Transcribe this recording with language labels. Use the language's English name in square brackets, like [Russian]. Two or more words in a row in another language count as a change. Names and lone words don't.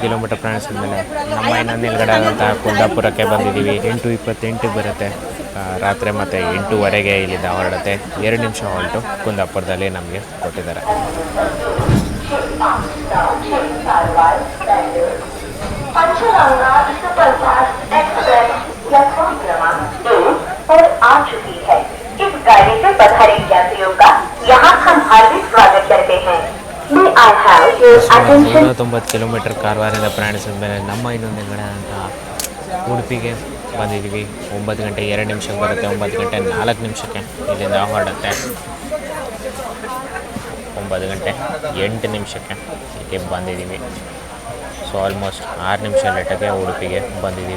[Kannada] ಕಿಲೋಮೀಟರ್ ಪ್ರಯಾಣಿಸಿದ ಮೇಲೆ ನಮ್ಮ ಇನ್ನೊಂದು ನಿಲ್ಗಡೆ ಆದಂತಹ ಕುಂದಾಪುರಕ್ಕೆ ಬಂದಿದ್ದೀವಿ. 8:28ಕ್ಕೆ ಬರುತ್ತೆ ರಾತ್ರಿ, ಮತ್ತು 8:02ಗೆ ಇಲ್ಲಿಂದ ಹೊರಡುತ್ತೆ. 2 ನಿಮಿಷ ಹಾಲ್ಟು ಕುಂದಾಪುರದಲ್ಲಿ ನಮಗೆ ಕೊಟ್ಟಿದ್ದಾರೆ. [Hindi] पंचगंगा सुपरफास्ट एक्सप्रेस प्लेटफॉर्म क्रमांक 1 पर आ चुकी है। इस गाड़ी से पधारे यात्रियों का यहाँ हम हार्दिक स्वागत करते हैं। [English] May I have your attention? [Kannada] 190 ಕಿಲೋಮೀಟರ್ ಕಾರವಾರದಿಂದ ಪ್ರಯಾಣಿಸಿದ ಮೇಲೆ ನಮ್ಮ ಇನ್ನೊಂದು ನಿಲ್ಗಡೆ ಆದಂತಹ ಉಡುಪಿಗೆ ಬಂದಿದ್ದೀವಿ. 9 ಗಂಟೆ 2 ನಿಮಿಷಕ್ಕೆ ಬರುತ್ತೆ. 9 ಗಂಟೆ 4 ನಿಮಿಷಕ್ಕೆ ಇಲ್ಲಿಂದ ಹೊರಡುತ್ತೆ. 9 ಗಂಟೆ 8 ನಿಮಿಷಕ್ಕೆ ಇಲ್ಲಿ ಬಂದಿದ್ದೀವಿ. [English] so almost [Kannada] 6 ನಿಮಿಷ ಲೇಟಾಗೆ ಉಡುಪಿಗೆ ಬಂದಿದ್ದೀವಿ.